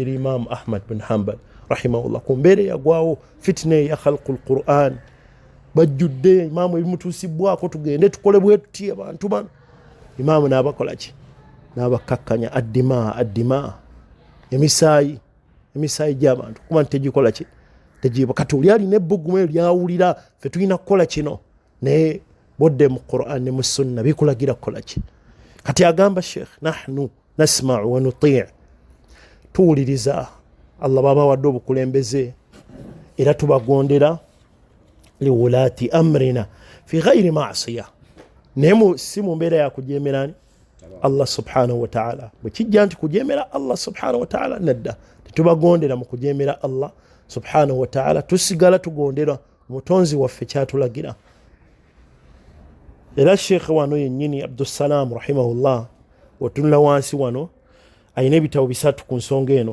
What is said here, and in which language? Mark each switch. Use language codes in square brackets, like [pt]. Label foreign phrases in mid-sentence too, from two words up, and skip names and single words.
[lg] eri Imam Ahmad bin Hanbal rahimahullah ku mbeera yagwawo fitna ya [ar] خلق القرآن [lg] bajjudde Imam ebimutuusibwako tugende tukole bwe tuti abantu bano Imam n'abakola ki n'abakakkanya addima emisaayi gy'abantu kuba nti tegikola ki tegiba kati oli alina ebbugumu lyawulira ffe tulina kukola kino naye bodde mu Qur'an ne mu sunna bikulagira kukola ki. Kati agamba sheekh [ar] نحن نسمع ونطيع' [lg] tuwuliriza Allah baba wadde obukulembeze era tubagondera [ar] لولاة أمرنا في غير معصية [lg] nemu si mu mbeera ya kujemerani [ar] الله سبحانه وتعالى [lg] bwe kijja nti kujemera [ar] الله سبحانه وتعالى [lg] nedda tubagondera mu kujemera [ar] الله سبحانه وتعالى [lg] tusigala tugondera mutonzi waffe kyatulagira. Era sheekh wano yennyini Abdussalam rahimahullah watunula wansi wano ayina ebitabo bisatu ku nsonga eno